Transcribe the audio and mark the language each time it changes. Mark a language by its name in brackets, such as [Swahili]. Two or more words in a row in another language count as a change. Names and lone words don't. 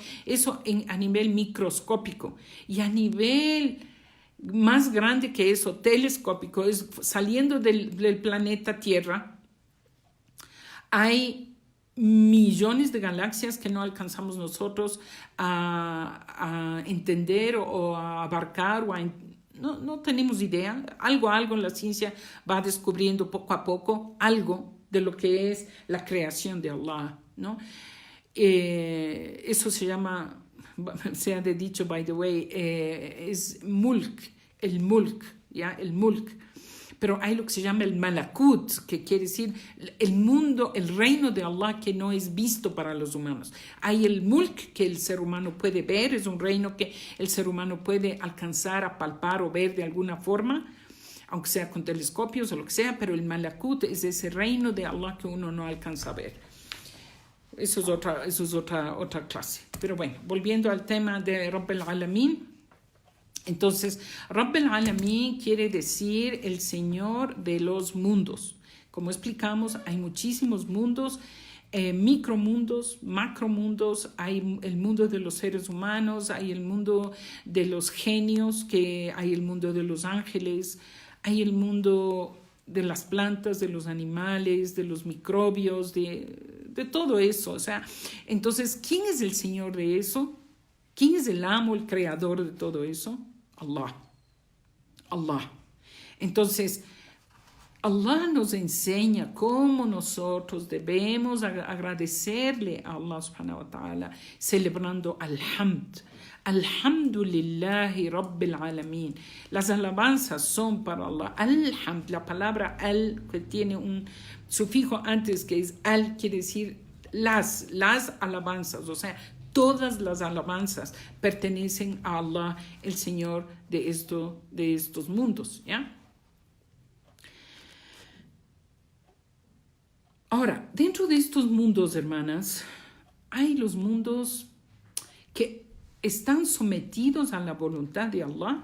[Spanish] Eso a nivel microscópico. Y a nivel más grande que eso, telescópico, es saliendo del planeta Tierra, hay millones de galaxias que no alcanzamos nosotros a entender o a abarcar no tenemos idea. Algo la ciencia va descubriendo poco a poco algo de lo que es la creación de Allah, ¿no? Eso se llama, se ha dicho, [English] by the way, [Spanish] es mulk, el mulk, ¿ya? El mulk. pero hay lo que se llama el malakut, que quiere decir el mundo, el reino de Allah que no es visto para los humanos. Hay el mulk que el ser humano puede ver, es un reino que el ser humano puede alcanzar a palpar o ver de alguna forma, aunque sea con telescopios o lo que sea, pero el malakut es ese reino de Allah que uno no alcanza a ver. Eso es otra clase. Pero bueno, volviendo al tema de [Arabic] رب العالمين. [Spanish] Entonces, [Arabic] رب العالمين [Spanish] quiere decir el Señor de los mundos. Como explicamos, hay muchísimos mundos, micromundos, macromundos. Hay el mundo de los seres humanos, hay el mundo de los genios, hay el mundo de los ángeles, hay el mundo de las plantas, de los animales, de los microbios, de todo eso. O sea, entonces, ¿quién es el Señor de eso? ¿Quién es el amo, el creador de todo eso? Allah. Allah. Entonces, Allah nos enseña cómo nosotros debemos agradecerle a Allah [Arabic] سبحانه وتعالى, [Spanish] celebrando al-hamd. [Arabic] الحمد لله رب العالمين. [Spanish] Las alabanzas son para Allah. Al-hamd, la palabra al, que tiene un sufijo antes que es al, quiere decir las alabanzas, o sea, todas las alabanzas pertenecen a Allah, el Señor de estos mundos, ¿ya? Ahora, dentro de estos mundos, hermanas, hay los mundos que están sometidos a la voluntad de Allah.